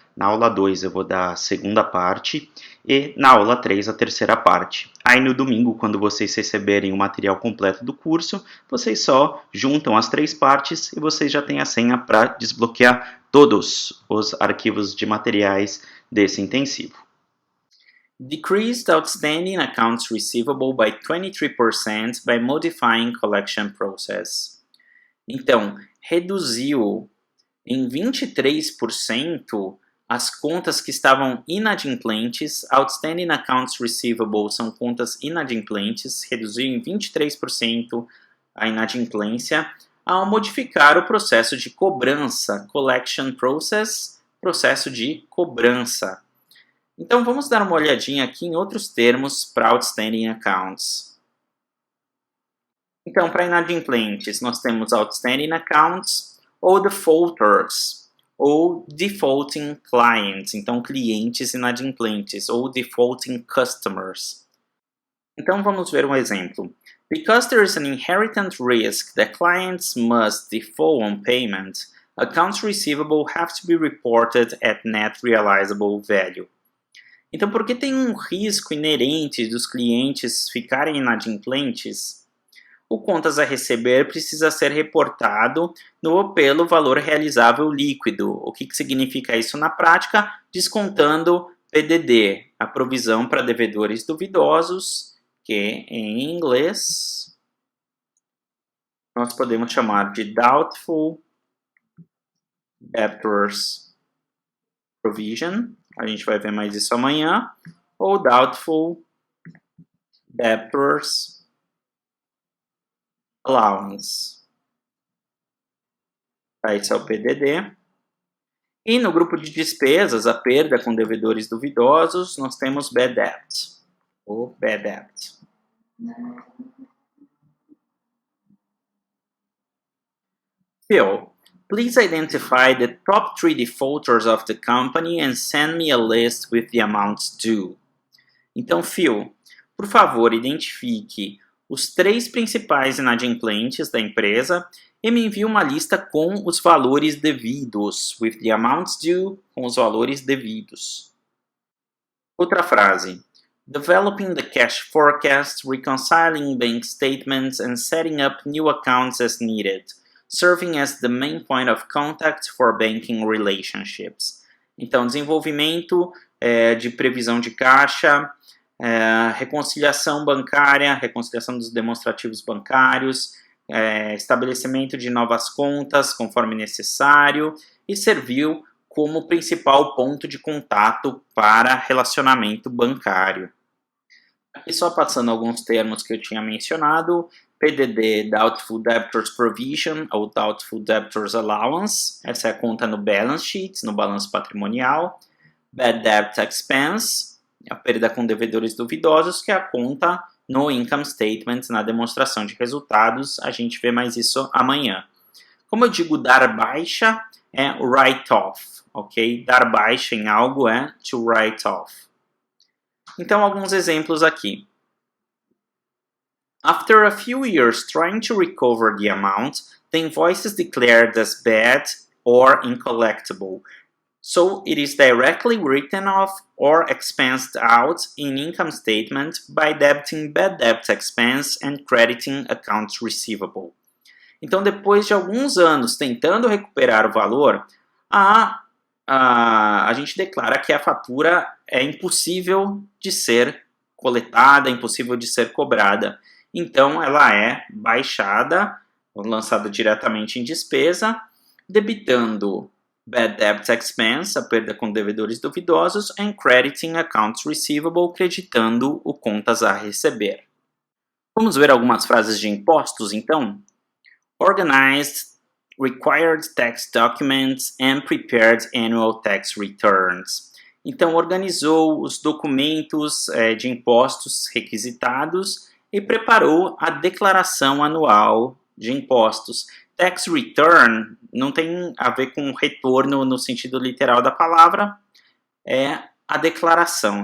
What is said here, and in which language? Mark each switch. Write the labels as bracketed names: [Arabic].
[Portuguese] Na aula 2 eu vou dar a segunda parte e na aula 3 a terceira parte. Aí no domingo, quando vocês receberem o material completo do curso, vocês só juntam as 3 partes e vocês já têm a senha para desbloquear todos os arquivos de materiais desse intensivo. [English] Decreased outstanding accounts receivable by 23% by modifying collection process. [Portuguese] Então, reduziu em 23% as contas que estavam inadimplentes. [English] Outstanding accounts receivable [Portuguese] são contas inadimplentes, reduziu em 23% a inadimplência ao modificar o processo de cobrança, [English] collection process, [Portuguese] processo de cobrança. Então, vamos dar uma olhadinha aqui em outros termos para outstanding accounts. Então, para inadimplentes, nós temos outstanding accounts ou defaulters, ou defaulting clients, então clientes inadimplentes, ou defaulting customers. Então, vamos ver um exemplo. [English] Because there is an inherent risk that clients must default on payment, accounts receivable have to be reported at net realizable value. [Portuguese] Então, porque tem um risco inerente dos clientes ficarem inadimplentes, o contas a receber precisa ser reportado pelo valor realizável líquido. O que significa isso na prática? Descontando PDD, a provisão para devedores duvidosos, que em inglês nós podemos chamar de [English] Doubtful Debtors Provision. [Portuguese] A gente vai ver mais isso amanhã. [English] Ou Doubtful Debtors Allowance. [Portuguese] Esse é o PDD. E no grupo de despesas, a perda com devedores duvidosos, nós temos Bad Debt. [English] Ou Bad Debt. Phil, please identify the top 3 defaulters of the company and send me a list with the amounts due. [Portuguese] Então, Phil, por favor, identifique os 3 principais inadimplentes da empresa e me envia uma lista com os valores devidos, [English] with the amounts due, [Portuguese] com os valores devidos. Outra frase. [English] Developing the cash forecast, reconciling bank statements, and setting up new accounts as needed, serving as the main point of contact for banking relationships. [Portuguese] Então, desenvolvimento de previsão de caixa, reconciliação bancária, reconciliação dos demonstrativos bancários, estabelecimento de novas contas conforme necessário e serviu como principal ponto de contato para relacionamento bancário. Aqui só passando alguns termos que eu tinha mencionado, PDD, [English] Doubtful Debtors Provision, [Portuguese] ou [English] Doubtful Debtors Allowance, [Portuguese] essa é a conta no balance sheet, no balanço patrimonial. [English] Bad Debt Expense, [Portuguese] a perda com devedores duvidosos, que é a conta no Income Statement, na demonstração de resultados. A gente vê mais isso amanhã. Como eu digo, dar baixa é write-off, ok? Dar baixa em algo é to write off. Então, alguns exemplos aqui. [English] After a few years trying to recover the amount, the invoice is declared as bad or uncollectible. So it is directly written off or expensed out in income statement by debiting bad debt expense and crediting accounts receivable. [Portuguese] Então, depois de alguns anos tentando recuperar o valor, a gente declara que a fatura é impossível de ser coletada, impossível de ser cobrada. Então, ela é baixada, lançada diretamente em despesa, debitando bad debt expense, a perda com devedores duvidosos, [English] and crediting accounts receivable, [Portuguese] creditando o contas a receber. Vamos ver algumas frases de impostos, então? [English] Organized required tax documents and prepared annual tax returns. [Portuguese] Então, organizou os documentos de impostos requisitados e preparou a declaração anual de impostos. Tax return não tem a ver com retorno no sentido literal da palavra, é a declaração.